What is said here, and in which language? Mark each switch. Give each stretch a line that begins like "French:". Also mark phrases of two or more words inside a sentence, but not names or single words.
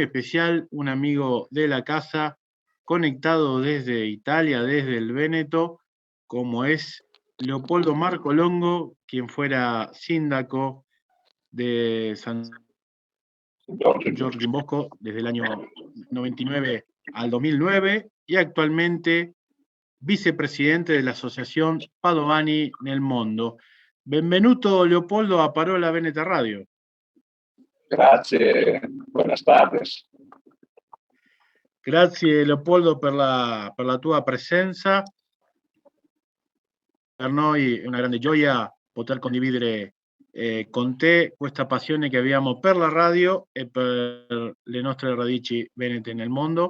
Spanish: especial, un amigo de la casa conectado desde Italia, desde el Véneto, como es Leopoldo Marco Longo, quien fuera síndaco de San Giorgio in Bosco desde el año 99 al 2009 y actualmente vicepresidente de la Associazione Padovani nel Mondo.
Italian: Benvenuto Leopoldo a Parola Veneta Radio. Grazie,
Spanish: buenas tardes.
Italian: Grazie Leopoldo per la tua presenza. Per noi è una grande gioia poter condividere con te questa passione che abbiamo per la radio e per le nostre radici venete nel mondo.